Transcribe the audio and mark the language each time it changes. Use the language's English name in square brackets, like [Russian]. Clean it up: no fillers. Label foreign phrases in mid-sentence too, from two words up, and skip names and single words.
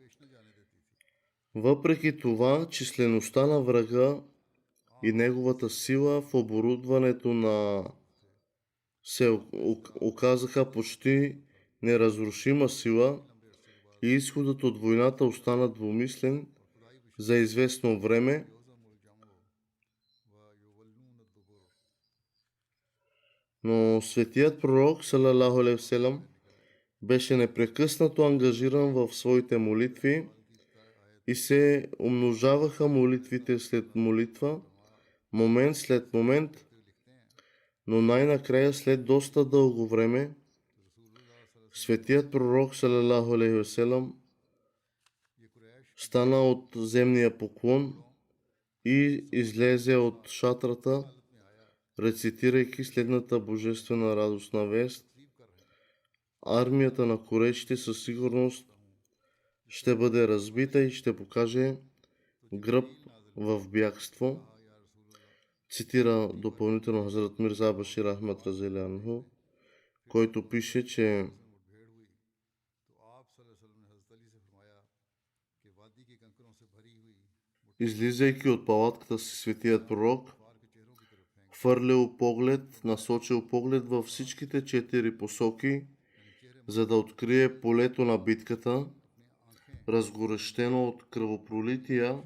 [Bulgarian] Въпреки това, числеността на врага и неговата сила в оборудването се оказаха почти неразрушима сила и изходът от войната остана двумислен за известно време. Но светият пророк [Arabic] صلى الله عليه وسلم [Bulgarian] беше непрекъснато ангажиран в своите молитви и се умножаваха молитвите след молитва, момент след момент, но най-накрая след доста дълго време светият пророк [Arabic] صلى الله عليه وسلم [Bulgarian] стана от земния поклон и излезе от шатрата, рецитирайки следната божествена радостна вест: армията на курешите със сигурност ще бъде разбита и ще покаже гръб в бягство. Цитира допълнително Хазрат Мирза Башир Ахмад [Arabic] رضي الله عنه, [Bulgarian] който пише, че излизайки от палатката си, светият пророк насочил поглед във всичките 4 посоки, за да открие полето на битката разгорещено от кръвопролития.